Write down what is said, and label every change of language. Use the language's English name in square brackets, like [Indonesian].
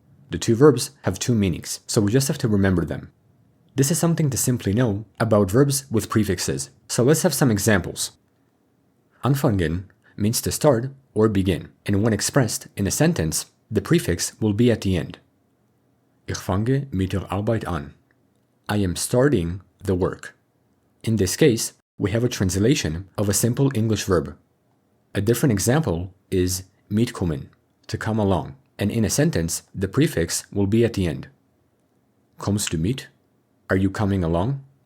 [English] The two verbs have two meanings, so we just have to remember them. This is something to simply know about verbs with prefixes, so let's have some examples. Anfangen means to start or begin, and when expressed in a sentence, the prefix will be at the end. [German] Ich fange mit der Arbeit an. [English] I am starting the work. In this case, we have a translation of a simple English verb. A different example is mitkommen, to come along, and in a sentence, the prefix will be at the end. [German] Kommst du mit? [English] Are you coming along?